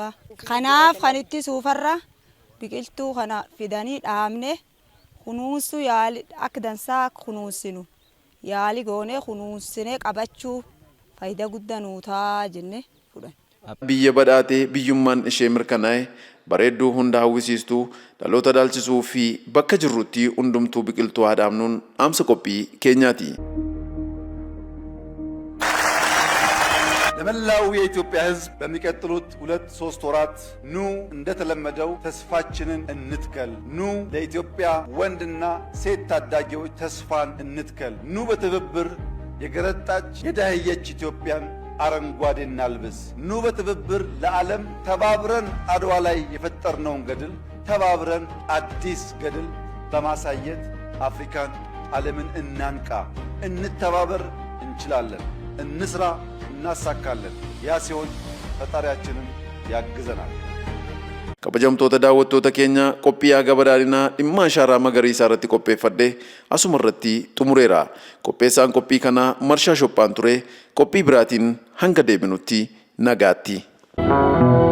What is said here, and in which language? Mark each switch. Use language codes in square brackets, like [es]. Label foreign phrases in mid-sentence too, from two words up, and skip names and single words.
[om] Kanaaf kan itti suufarra biqiltuu kana fidanii dhaabne kunuunsuu yaali akka dansaa kunuunsinu yaali goonee kunuunsinee qabachuu faayidaa guddaa nuutaa jenne fudhan. Biyya badhaatee biyyummaan ishee mirkanaa'e bareedduu hunda hawwisiistuu dhaloota dhaalchisuu fi bakka jirrutti hundumtuu biqiltuu haa dhaabnuun dhaamsa qophii keenyaati. [am] ለመላው የኢትዮጵያ ሕዝብ በሚቀጥሉት 2-3 ወራት ኑ እንደተለመደው ተስፋችንን እንትከል። ኑ ለኢትዮጵያ ወንድና ሴት ታዳጊዎች ተስፋን እንትከል። ኑ በትብብር የገረጣች የዳህየች ኢትዮጵያን አረንጓዴ እናልብስ። ኑ በትብብር ለዓለም ተባብረን አድዋ ላይ የፈጠርነውን ገድል ተባብረን አዲስ ገድል በማሳየት አፍሪካን ዓለምን እናንቃ። እንተባበር፣ እንችላለን። እንስራ፣ እናሳካለን። ያ ሲሆን ፈጣሪያችንን ያግዘናል። [om] Kabajamtoota daawwattoota keenya qophii haga badhaadhinaa dhimma ashaaraa magariisaa irratti qopheeffadhe asuma irratti xumureera. Qopheessaan qophii kanaa Marshaa Shophaan ture. Qophii biraatiin hanga deebinutti nagaatti.